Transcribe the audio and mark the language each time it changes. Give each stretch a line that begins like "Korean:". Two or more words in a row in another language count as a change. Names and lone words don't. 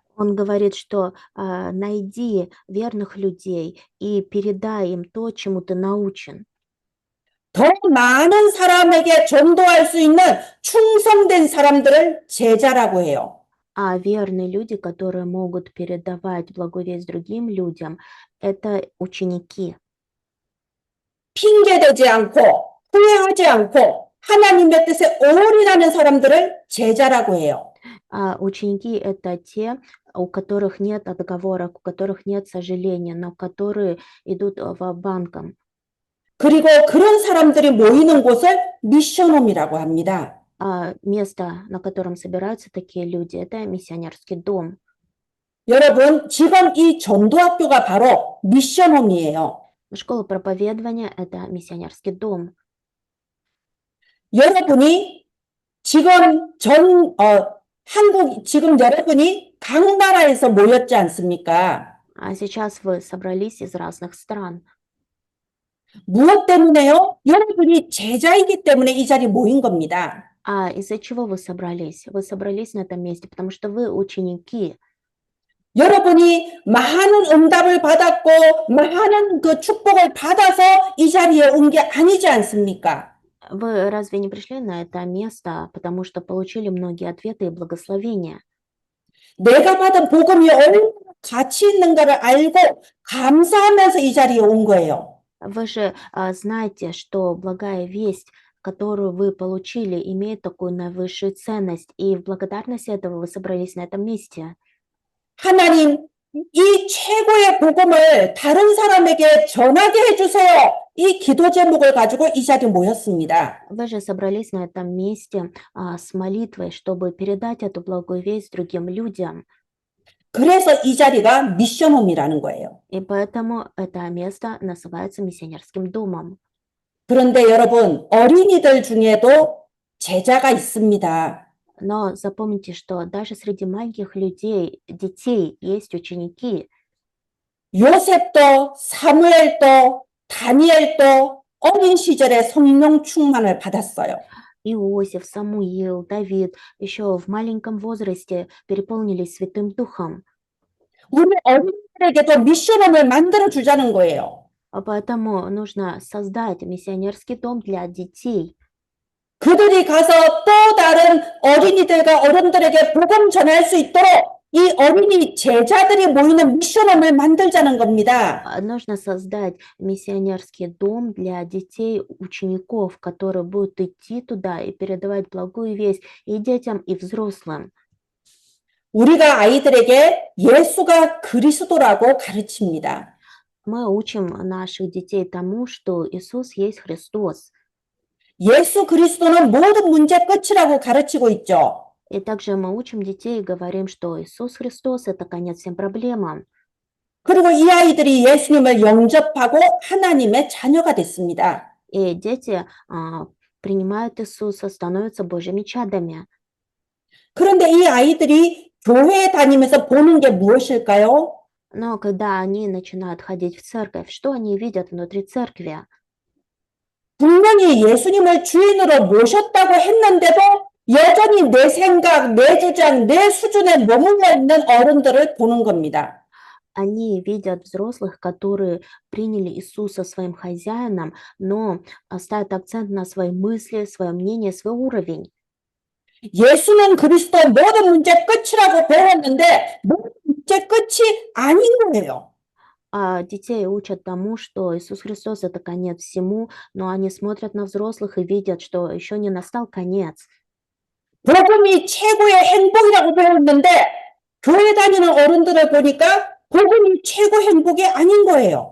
Russian: Он говорит, что найди верных людей и передай им то, чему ты научен.
Korean: 더 많은 사람에게 전도할 수 있는 충성된 사람들을 제자라고 해요.
Russian: А верные люди, которые могут передавать благую весть другим людям, это ученики.
Korean: 핑계대지 않고 후회하지 않고 하나님의 뜻에 올인하는 사람들을 제자라고 해요.
Russian: А ученики — это те, у которых нет отговорок, у которых нет сожаления, но которые идут ва-банком.
Korean: 그리고 그런 사람들이 모이는 곳을 미션홈이라고 합니다.
Russian: А место, на котором собираются такие люди, это миссионерский дом.
Korean: 여러분, 지금 이 전도학교가 바로 미션홈이에요.
Russian: Школа проповедования — это миссионерский дом.
Korean: 여러분이 지금 지금 여러분이 각 나라에서 모였지 않습니까?
Russian: А сейчас вы собрались из разных стран.
Korean: 무엇 때문에요? 여러분이 제자이기 때문에 이 자리에 모인 겁니다.
Russian: А из-за чего вы собрались? Вы собрались на этом месте, потому что вы ученики.
Korean: 여러분이 많은 응답을 받았고 많은 그 축복을 받아서 이 자리에 온 게 아니지 않습니까?
Russian: Вы разве не пришли на это место, потому что получили многие ответы и благословения?
Korean: 내가 받은 복음이 얼마나 가치 있는가를 알고 감사하면서 이 자리에 온 거예요.
Russian: Вы же знаете, что благая весть, которую вы получили, имеет такую наивысшую ценность, и в благодарность этого вы собрались на этом месте.
Korean: 하나님, 이 최고의 복음을 다른 사람에게 전하게 해주세요. 이 기도 제목을 가지고 이 자리에 모였습니다.
Russian: Вы же собрались на этом месте с молитвой, чтобы передать эту благую весть другим людям.
Korean: 그래서 이 자리가 미션홈이라는 거예요.
Russian: И поэтому это место называется миссионерским домом.
Korean: 그런데 여러분, 어린이들 중에도 제자가 있습니다.
Russian: Но запомните, что даже среди маленьких людей, детей, есть ученики.
Korean: 요셉도 사무엘도 다니엘도 어린 시절에 성령 충만을 받았어요.
Russian: Иосиф, Самуил, Давид еще в маленьком возрасте переполнились Святым Духом.
Korean: 우리 어린이들에게도 미션홈을 만들어 주자는 거예요.
Russian: Поэтому нужно создать миссионерский дом для детей.
Korean: 그들이 가서 또 다른 어린이들과 어른들에게 복음 전할 수 있도록 이 어린이 제자들이 모이는 미션홈을 만들자는 겁니다.
Russian: Нужно создать миссионерский дом для детей, учеников, которые будут идти туда и передавать благую весть и детям, и взрослым.
Korean: 우리가 아이들에게 예수가 그리스도라고 가르칩니다.
Russian: Мы учим наших детей тому, что Иисус есть Христос.
Korean: 예수 그리스도는 모든 문제 끝이라고 가르치고 있죠.
Russian: И также мы учим детей и говорим, что Иисус Христос — это конец всем проблемам.
Korean: 그리고 이 아이들이 예수님을 영접하고 하나님의 자녀가 됐습니다.
Russian: И дети принимают Иисуса, становятся Божьими чадами.
Korean: 그런데 이 아이들이 교회에 다니면서 보는 게 무엇일까요?
Russian: Но когда они начинают ходить в церковь, что они видят внутри церкви?
Korean: 분명히 예수님을 주인으로 모셨다고 했는데도 여전히 내 생각, 내 주장, 내 수준에 머물러 있는 어른들을 보는 겁니다.
Russian: Они видят взрослых, которые приняли Иисуса своим хозяином, но ставят акцент на свои мысли, свое мнение, свой уровень.
Korean: 예수는 그리스도 모든 문제 끝이라고 배웠는데 모든 문제 끝이 아닌 거예요.
Russian: А детей учат тому, что Иисус Христос — это конец всему, но они смотрят на взрослых и видят, что еще не настал конец.
Korean: 복음이 최고의 행복이라고 배웠는데 교회 다니는 어른들을 보니까 복음이 최고 행복이 아닌 거예요.